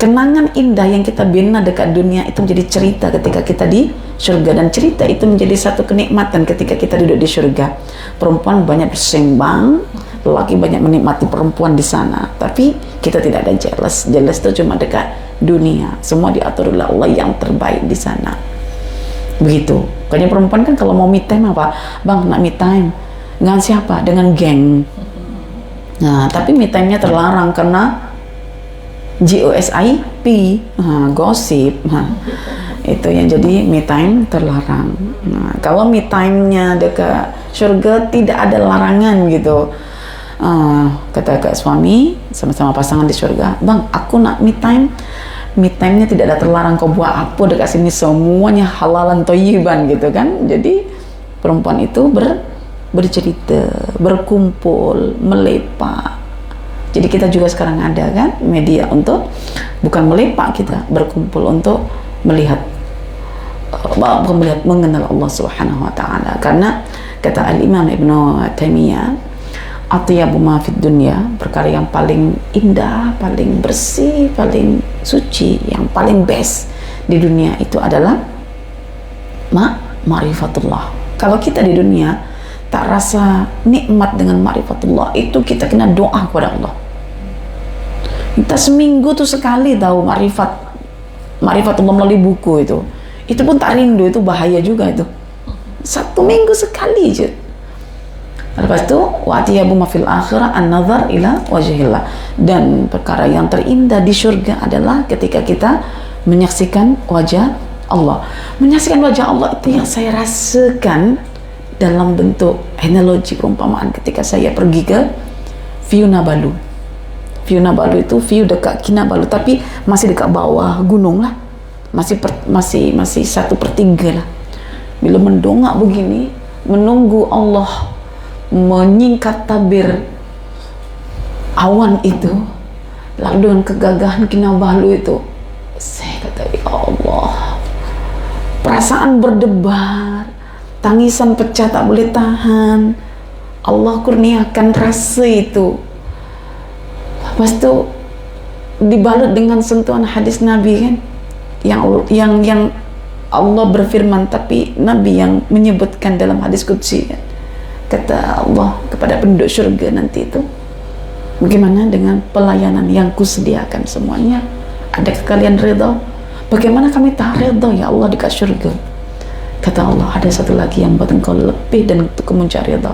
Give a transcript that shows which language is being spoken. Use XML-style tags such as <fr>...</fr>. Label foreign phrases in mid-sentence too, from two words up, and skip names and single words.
<ms>kenangan indah yang kita bina dekat dunia itu menjadi cerita ketika kita di surga, dan cerita itu menjadi satu kenikmatan ketika kita duduk di surga. Perempuan banyak bersembang, lelaki banyak menikmati perempuan di sana, tapi kita tidak ada jealous. Jealous itu cuma dekat dunia. Semua diatur oleh Allah yang terbaik di sana. Begitu. Kayaknya perempuan kan kalau mau</ms> <en>me time</en> <ms>apa? Bang, nak</ms> <en>me time.</en> <ms>Dengan siapa? Dengan geng. Nah, tapi</ms> <en>me time-</en> <ms>nya terlarang karena GOSIP, gosip. Itu yang jadi</ms> <en>me time</en> <ms>terlarang. Nah, kalau</ms> <en>me time-</en> <ms>nya dekat surga tidak ada larangan gitu. Kata suami sama-sama pasangan di surga, bang, aku nak</ms> <en>me time. Me time-</en> <ms>nya tidak ada terlarang, kau buat apa dekat sini, semuanya</ms> <ar>حلالا طيبا</ar> <ms>gitu kan. Jadi perempuan itu bercerita, berkumpul, melepak. Jadi kita juga sekarang ada kan media untuk bukan melepak, kita berkumpul untuk melihat mengenal Allah</ms> <ar>سبحانه وتعالى.</ar> <ms>Karena kata Al-Imam Ibnu Taimiyah,</ms> <ar>أطيب ما في الدنيا,</ar> <ms>perkara yang paling indah, paling bersih, paling suci, yang paling best di dunia itu adalah ma'rifatullah. Kalau kita di dunia tak rasa nikmat dengan ma'rifatullah, itu kita kena doa kepada Allah. Kita seminggu tuh sekali tahu ma'rifatullah melalui buku itu pun tak rindu, itu bahaya juga itu. 1 minggu sekali je. Lepas itu</ms> <ar>وأطيب ما في الآخرة النظر إلى وجه الله,</ar> <ms>dan perkara yang terindah di surga adalah ketika kita menyaksikan wajah Allah. Menyaksikan wajah Allah itu yang saya rasakan dalam bentuk analogi perumpamaan ketika saya pergi ke View Nabalu. View Nabalu itu view dekat Kinabalu, tapi masih dekat bawah gunung lah, masih 1/3 lah. Bila mendongak begini, menunggu Allah menyingkat tabir awan itu, lalu dengan kegagahan Kinabalu itu, saya kata,</ms> <ar>يا الله,</ar> <ms>perasaan berdebar, tangisan pecah tak boleh tahan. Allah kurniakan rasa itu. Lepas itu dibalut dengan sentuhan hadis Nabi kan, yang Allah berfirman, tapi Nabi yang menyebutkan dalam hadis qudsi kan. Kata Allah kepada penduduk surga nanti itu, bagaimana dengan pelayanan yang kusediakan semuanya? Adakah kalian redha? Bagaimana kami tak redha</ms> <ar>يا الله</ar> <ms>dekat surga? Kata Allah, ada satu lagi yang buat engkau lebih dan untuk mencari redha.</ms>